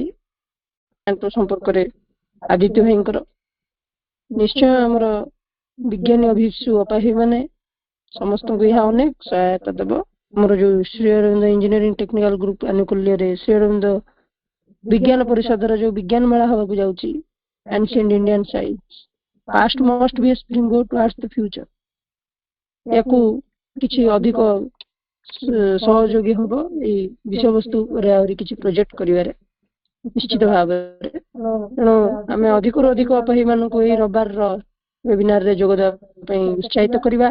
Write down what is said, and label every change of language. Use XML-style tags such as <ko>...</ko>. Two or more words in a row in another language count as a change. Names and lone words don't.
<or>ତାଙ୍କ ସମ୍ପର୍କରେ ଆଦିତ୍ୟ ଭାଇଙ୍କର ନିଶ୍ଚୟ ଆମର ବିଜ୍ଞାନୀ ଅଭିଷୁ ଅପାହୀ ମାନେ ସମସ୍ତଙ୍କୁ ଏହା ଅନେକ ସହାୟତା ଦେବ। ଆମର ଯୋଉ ଶ୍ରୀ ଅରବିନ୍ଦ ଇଞ୍ଜିନିୟରିଂ ଟେକ୍ନିକାଲ ଗ୍ରୁପ ଆନୁକୂଲ୍ୟରେ ଶ୍ରୀ ଅରବିନ୍ଦ ବିଜ୍ଞାନ ପରିଷଦର ଯୋଉ ବିଜ୍ଞାନ ମେଳା ହବାକୁ ଯାଉଛି,</or> <en>ancient Indian science past must be a springboard towards the future,</en> <or>ୟାକୁ କିଛି ଅଧିକ ସହଯୋଗୀ ହବ ଏଇ ବିଷୟବସ୍ତୁ ଉପରେ ଆହୁରି କିଛି ପ୍ରୋଜେକ୍ଟ କରିବାରେ ନିଶ୍ଚିତ ଭାବରେ। ତେଣୁ ଆମେ ଅଧିକରୁ ଅଧିକ ଅପାହୀ ମାନଙ୍କୁ ଏଇ ରବିବାରର ୱେବିନାରରେ ଯୋଗଦେବା ପାଇଁ ଉତ୍ସାହିତ କରିବା।</or>